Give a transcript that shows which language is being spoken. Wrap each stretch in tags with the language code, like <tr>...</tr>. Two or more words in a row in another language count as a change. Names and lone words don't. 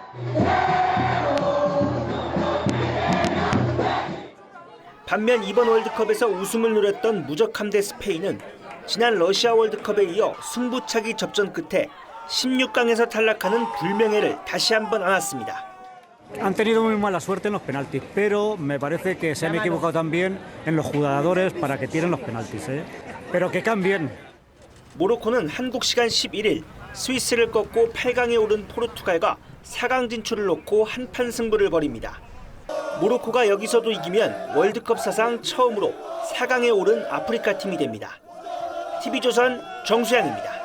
<ko>반면 이번 월드컵에서 우승을 노렸던 무적함 대 스페인은 지난 러시아 월드컵에 이어 승부차기 접전 끝에 16강에서 탈락하는 불명예를 다시 한번 안았습니다.</ko> <es>Han tenido muy mala suerte en los penaltis, pero me parece que se han equivocado también en los jugadores para que tiren los penaltis, pero que cambien.</es> <ko>모로코는 한국 시간 11일 스위스를 꺾고 8강에 오른 포르투갈과 4강 진출을 놓고 한판 승부를 벌입니다. 모로코가 여기서도 이기면 월드컵 사상 처음으로 4강에 오른 아프리카 팀이 됩니다. TV조선 정수양입니다.</ko>